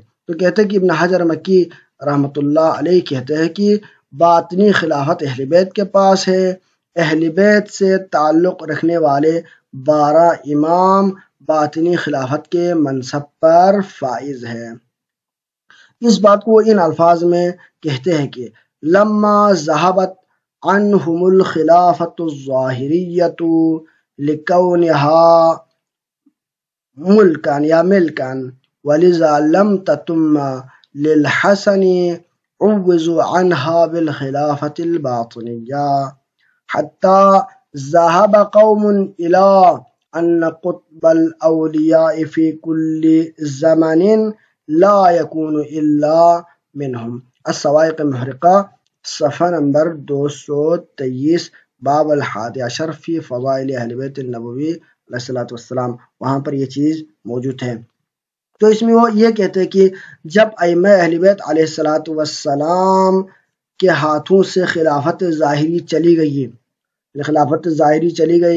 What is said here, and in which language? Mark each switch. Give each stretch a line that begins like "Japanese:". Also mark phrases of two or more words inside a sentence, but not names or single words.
Urdu: تو کہتے ہیں کہ ابن حجر مکی رحمۃ اللہ علیہ کہتے ہیں کہ باطنی خلافت اہل بیت کے پاس ہے، اہل بیت سے تعلق رکھنے والے 12 امام باطنی خلافت کے منصب پر فائز ہے۔ اس بات کو ان الفاظ میں کہتے ہیں کہ
Arabic: لما ذہبت عنہم الخلافت الظاہریۃ لکونہا ملکن یا ملکن ولذا لم تتم للحسن عوضوا عنها بالخلافة الباطنية حتى ذهب قوم إلى أن قطب الأولياء في كل زمن لا يكون إلا منهم۔
Urdu: الصواعق المحرقہ صفحہ نمبر 223، باب 11 فی فضائل اہل بیت النبوی علیہ السلام، وہاں پر یہ چیز موجود ہے۔ تو اس میں وہ یہ کہتے ہیں کہ جب ائمہ اہل بیت علیہ السلام کے ہاتھوں سے خلافت ظاہری چلی گئی،